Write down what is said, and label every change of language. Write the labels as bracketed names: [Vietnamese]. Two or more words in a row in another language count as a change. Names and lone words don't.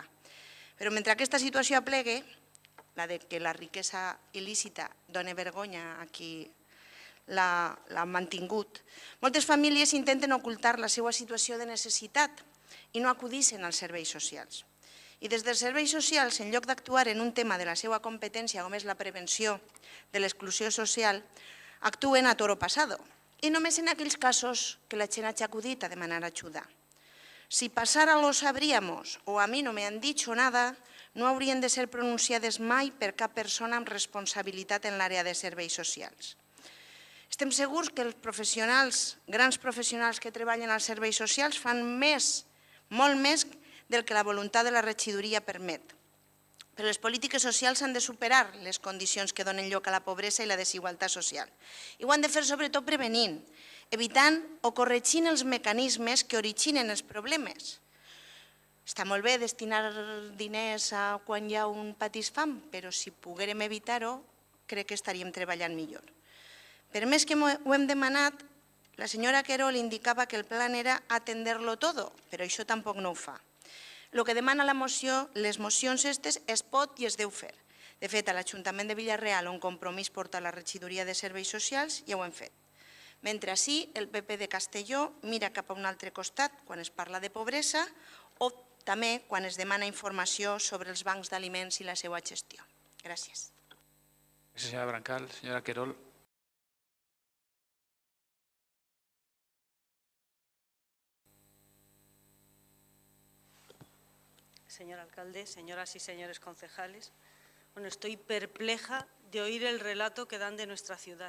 [Catalan] Però mentre aquesta situació aplegue, la de que la riquesa il·lícita doni vergonya a qui l'ha mantingut, moltes famílies intenten ocultar la seva situació de necessitat i no acudixen als serveis socials. I des dels serveis socials, en lloc d'actuar en un tema de la seva competència, com és la prevenció de l'exclusió social, actuen [Spanish] a toro pasado. [Catalan] I només en aquells casos que la gent hagi acudit a demanar ajuda. [Spanish] Si passara lo sabríamos o a mi no me han dicho nada, [Catalan] no haurien de ser pronunciades mai per cap persona amb responsabilitat en l'àrea de serveis socials. Estem segurs que els professionals, grans professionals que treballen als serveis socials fan més, molt més del que la voluntat de la regidoria permet. Però les polítiques socials han de superar les condicions que donen lloc a la pobresa i la desigualtat social. I ho han de fer sobretot prevenint, evitant o corregint els mecanismes que originen els problemes. Està molt bé destinar diners a quan hi ha un patís fam, però si poguérem evitar-ho, crec que estaríem treballant millor. Per més que ho hem demanat, la senyora Querol indicava que [Spanish] el plan era atender-lo todo, [Catalan] però això tampoc no ho fa. El que demana la moció, les mocions aquestes, es pot i es deu fer. De fet, a l'Ajuntament de Vila-real, on Compromís porta la regidoria de serveis socials, ja ho hem fet. Mentre així, el PP de Castelló mira cap a un altre costat quan es parla de pobresa o també quan es demana informació sobre els bancs d'aliments i la seva gestió. Gràcies. Gràcies, senyora Brancal. Senyora Querol. [Spanish] Señor alcalde, señoras y señores concejales, estoy perpleja de oír el relato que dan de nuestra ciudad.